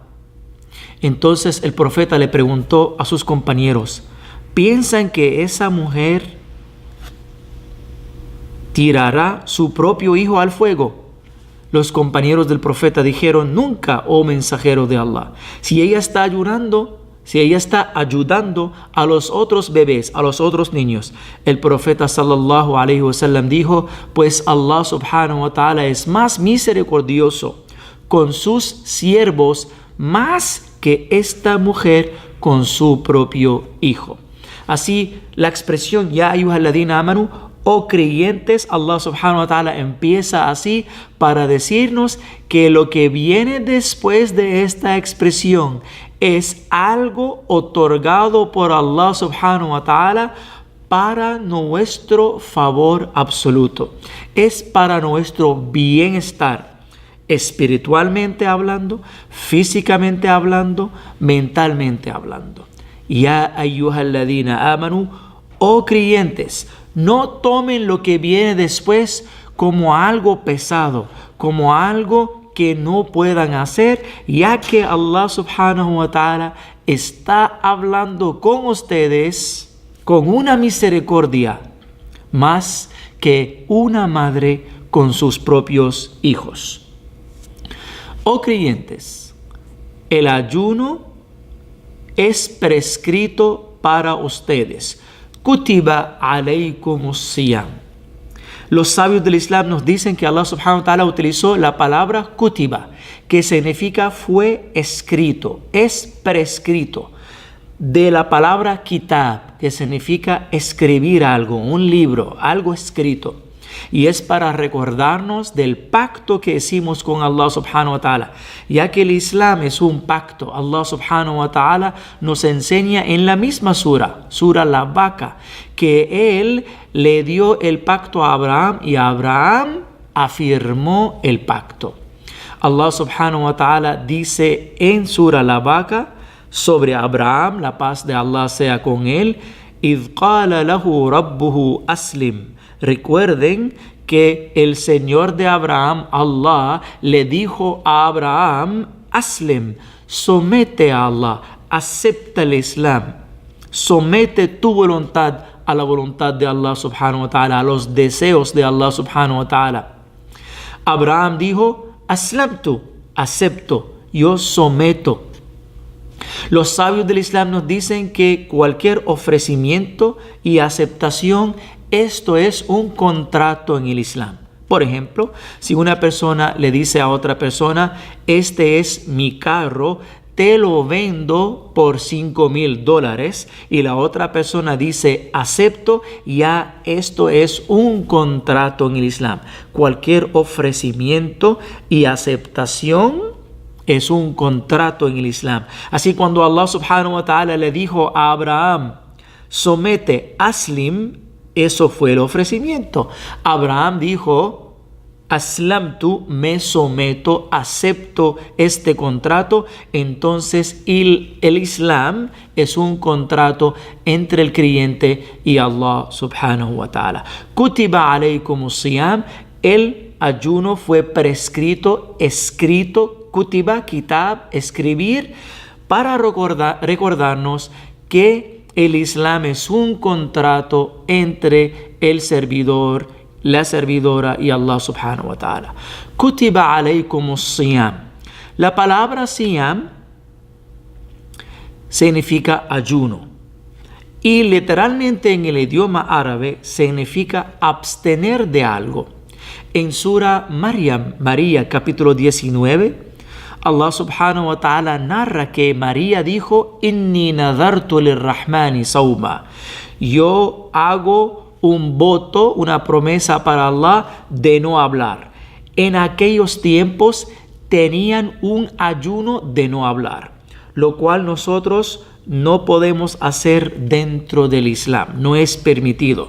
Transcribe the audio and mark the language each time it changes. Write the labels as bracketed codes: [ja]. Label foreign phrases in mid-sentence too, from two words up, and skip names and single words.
[es] Entonces el profeta le preguntó a sus compañeros, ¿piensan que esa mujer tirará su propio hijo al fuego? Los compañeros del profeta dijeron, nunca, oh mensajero de Allah. Si ella está ayudando a los otros bebés, a los otros niños. El profeta [ar] صلى الله عليه وسلم [es] dijo, pues Allah [ar] سبحانه وتعالى [es] es más misericordioso con sus siervos más que esta mujer con su propio hijo. Así, la expresión [ar] يا أيها الذين آمنوا, [es] oh creyentes, Allah [ar] سبحانه وتعالى [es] empieza así para decirnos que lo que viene después de esta expresión es algo otorgado por Allah [ar] سبحانه وتعالى [es] para nuestro favor absoluto. Es para nuestro bienestar, espiritualmente hablando, físicamente hablando, mentalmente hablando. [ar] يا أيها الذين آمنوا, [es] oh creyentes, no tomen lo que viene después como algo pesado, como algo que no puedan hacer, ya que Allah [ar] سبحانه وتعالى [es] está hablando con ustedes con una misericordia más que una madre con sus propios hijos. Oh creyentes, el ayuno es prescrito para ustedes. [ar] كتب عليكم الصيام. [es] Los sabios del Islam nos dicen que Allah [ar] سبحانه وتعالى [es] utilizó la palabra kutiba, que significa fue escrito, es prescrito, de la palabra kitab, que significa escribir algo, un libro, algo escrito. Y es para recordarnos del pacto que hicimos con Allah [ar] سبحانه وتعالى. [es] Ya que el Islam es un pacto, Allah [ar] سبحانه وتعالى [es] nos enseña en la misma sura la vaca, que Él le dio el pacto a Abraham y Abraham afirmó el pacto. Allah [ar] سبحانه وتعالى [es] dice en sura la vaca sobre Abraham, la paz de Allah sea con él, [ar] إِذْ قَالَ لَهُ رَبُّهُ أَسْلِمْ. [es] Recuerden que el Señor de Abraham, Allah, le dijo a Abraham, Aslim, somete a Allah, acepta el Islam, somete tu voluntad a la voluntad de Allah [ar] سبحانه وتعالى, [es] a los deseos de Allah [ar] سبحانه وتعالى. [es] Abraham dijo, Aslamtu, acepto, yo someto. Los sabios del Islam nos dicen que cualquier ofrecimiento y aceptación, esto es un contrato en el Islam. Por ejemplo, si una persona le dice a otra persona, este es mi carro, te lo vendo por $5,000, y la otra persona dice, acepto, ya esto es un contrato en el Islam. Cualquier ofrecimiento y aceptación es un contrato en el Islam. Así cuando Allah [ar] سبحانه وتعالى [es] le dijo a Abraham, somete, aslim, eso fue el ofrecimiento. Abraham dijo, aslamtu, me someto, acepto este contrato. Entonces el Islam es un contrato entre el creyente y Allah [ar] سبحانه وتعالى. كتب عليكم الصيام, [es] el ayuno fue prescrito, escrito, kutiba, kitab, escribir, para recordarnos que el Islam es un contrato entre el servidor, la servidora y Allah [ar] سبحانه وتعالى. كتب عليكم الصيام. [es] La palabra siyam significa ayuno y literalmente en el idioma árabe significa abstener de algo. En sura María capítulo 19, Allah [ar] سبحانه وتعالى [es] narra que María dijo, [ar] إني نذرت للرحمن صوما. [es] Yo hago un voto, una promesa para Allah de no hablar. En aquellos tiempos tenían un ayuno de no hablar, lo cual nosotros no podemos hacer dentro del Islam, no es permitido.